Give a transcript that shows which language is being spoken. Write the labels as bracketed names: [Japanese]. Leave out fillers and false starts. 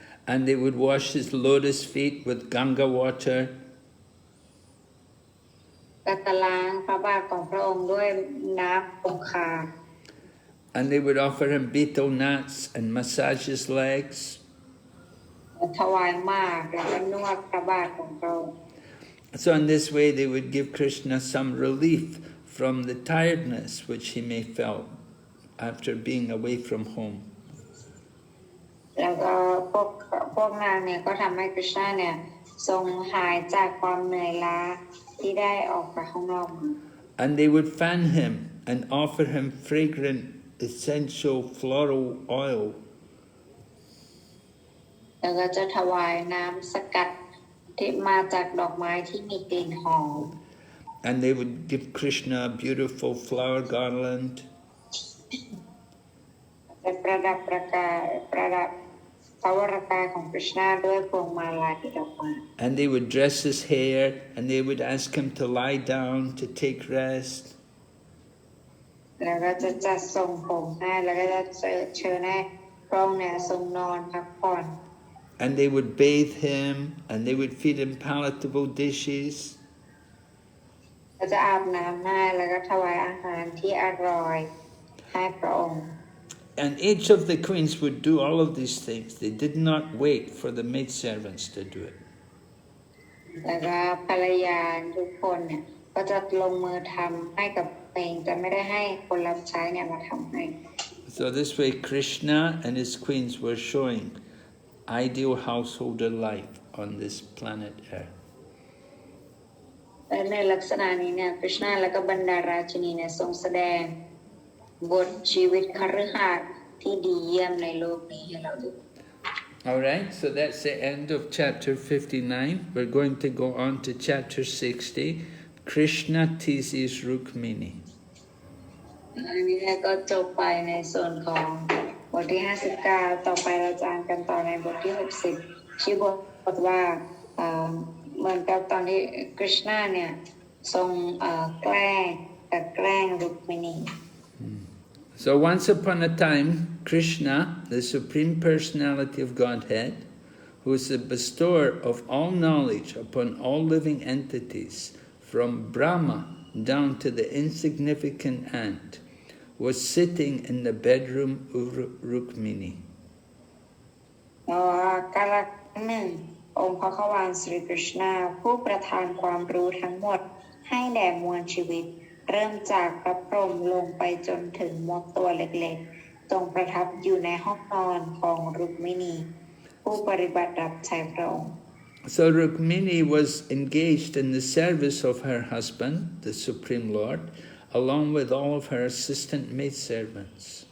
[English] And they would wash his lotus feet with Ganga water. [Thai] ก็จะล้างพระบาทของพระองค์ด้วยน้ำคงคา [English] And they would offer him betel nuts and massage his legs. [Thai] ถวายหมากแล้วก็นวดพระบาทของพระองค์ [English] So in this way they would give Krishna some relief from the tiredness which he may felt after being away from home. [Thai] แล้ว แล้วก็พวกนางเนี่ยก็ทำให้คริชนาเนี่ยทรงหายจากความเหนื่อยล้าที่ได้ออกไปข้างนอก [English] And they would fan him and offer him fragrant essential floral oil. [Thai] แล้วก็จะถวายน้ำสกัดที่มาจากดอกไม้ที่มีกลิ่นหอม [English] And they would give Krishna a beautiful flower garland. [Thai] จะประดับพระวรกายของคริชนาด้วยพวงมาลัยดอกไม้ [English] And they would dress his hair and they would ask him to lie down to take rest. [Thai] แล้วก็จะจัดทรงผมให้แล้วก็จะเชิญให้พระองค์เนี่ยทรงนอนพักผ่อน [English] And they would bathe him and they would feed him palatable dishes. [Thai] ก็จะอาบน้ำให้แล้วก็ถวายอาหารที่อร่อยให้พระองค์ [English] And each of the queens would do all of these things. They did not wait for the maidservants to do it. [Thai] แล้วก็ภรรยาทุกคนเนี่ยก็จะลงมือทำให้กับเองแต่ไม่ได้ให้คนรับใช้เนี่ยมาทำให้ [English] So this way Krishna and his queens were showing ideal householder life on this planet Earth. [Thai] และในลักษณะนี้เนี่ยคริชนาและก็บรรดาราชินีเนี่ยทรงแสดงบทชีวิตคฤหัสถ์ที่ดีเยี่ยมในโลกนี้ให้เราดู [English] Alright, so that's the end of chapter 59. We're going to go on to chapter 60. Krishna teases Rukmini. [Thai] อันนี้ก็จบไปในส่วนของบทที่59ต่อไปเราจะอ่านกันต่อในบทที่60ชื่อบทว่าเหมือนกับตอนที่คริชนาเนี่ยทรงแกล้งรุกมินี [English] So once upon a time, Krishna, the Supreme Personality of Godhead, who is the bestower of all knowledge upon all living entities, from Brahma down to the insignificant ant, was sitting in the bedroom of Rukmini. [Thai] กาลหนึ่งองค์พระขวานสรีกฤษณาผู้ประทานความรู้ทั้งหมดให้แด่มวลชีวิตเริ่มจากพระพรหมลงไปจนถึงมดตัวเล็กๆทรงประทับอยู่ในห้องนอนของรุกมินีผู้ปฏิบัติรับใช้พระองค์ [English] So Rukmini was engaged in the service of her husband, the Supreme Lord, along with all of her assistant maidservants.